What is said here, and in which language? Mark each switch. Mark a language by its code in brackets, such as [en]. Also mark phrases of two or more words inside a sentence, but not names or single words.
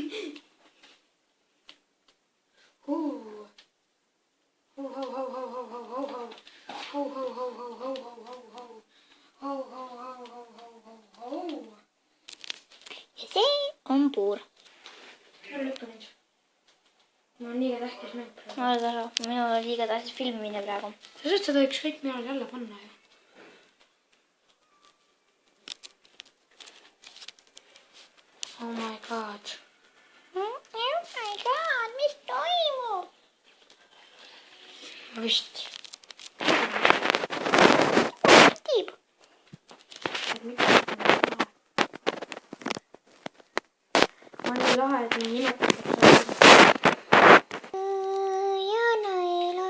[et] Ja see on puur. Ära lükka nüüd. Mul on liiga tähtis mäng praegu. Minul on liiga tähtis filmimine praegu. Sa saad seda ükskõik millal jälle panna ju. [en] Oh my god. Oh my god, [et] mis toimub? Vist. Tiib. On nii lahe, et nii nimetatakse. Ja naila.